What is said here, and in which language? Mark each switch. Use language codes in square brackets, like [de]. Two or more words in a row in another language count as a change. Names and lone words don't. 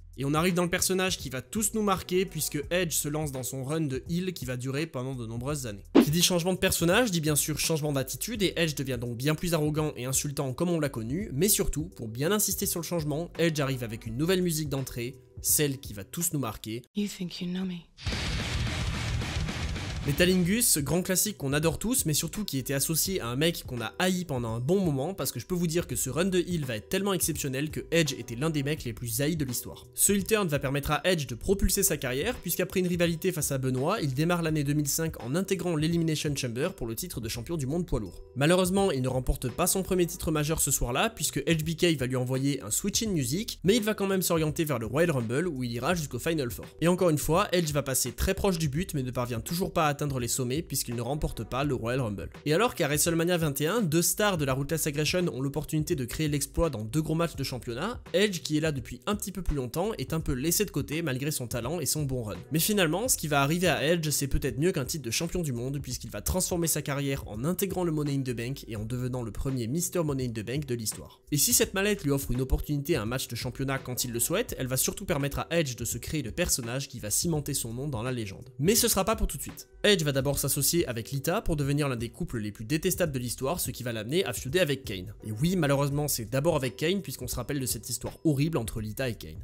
[fr] Et on arrive dans le personnage qui va tous nous marquer puisque Edge se lance dans son run de heel qui va durer pendant de nombreuses années. Qui dit changement de personnage dit bien sûr changement d'attitude et Edge devient donc bien plus arrogant et insultant comme on l'a connu, mais surtout, pour bien insister sur le changement, Edge arrive avec une nouvelle musique d'entrée, celle qui va tous nous marquer. [en] You think you know me. [fr] Metalingus, grand classique qu'on adore tous, mais surtout qui était associé à un mec qu'on a haï pendant un bon moment, parce que je peux vous dire que ce run de heel va être tellement exceptionnel que Edge était l'un des mecs les plus haïs de l'histoire. Ce heel turn va permettre à Edge de propulser sa carrière, puisqu'après une rivalité face à Benoit, il démarre l'année 2005 en intégrant l'Elimination Chamber pour le titre de champion du monde poids lourd. Malheureusement, il ne remporte pas son premier titre majeur ce soir-là, puisque HBK va lui envoyer un [en] switch in music, [fr] mais il va quand même s'orienter vers le Royal Rumble où il ira jusqu'au Final Four. Et encore une fois, Edge va passer très proche du but, mais ne parvient toujours pas à atteindre les sommets puisqu'il ne remporte pas le Royal Rumble. Et alors qu'à WrestleMania 21, deux stars de la Ruthless Aggression ont l'opportunité de créer l'exploit dans deux gros matchs de championnat, Edge, qui est là depuis un petit peu plus longtemps, est un peu laissé de côté malgré son talent et son bon run. Mais finalement, ce qui va arriver à Edge, c'est peut-être mieux qu'un titre de champion du monde puisqu'il va transformer sa carrière en intégrant le Money in the Bank et en devenant le premier Mr. Money in the Bank de l'histoire. Et si cette mallette lui offre une opportunité à un match de championnat quand il le souhaite, elle va surtout permettre à Edge de se créer le personnage qui va cimenter son nom dans la légende. Mais ce sera pas pour tout de suite. Edge va d'abord s'associer avec Lita pour devenir l'un des couples les plus détestables de l'histoire, ce qui va l'amener à feuder avec Kane. Et oui, malheureusement, c'est d'abord avec Kane puisqu'on se rappelle de cette histoire horrible entre Lita et Kane.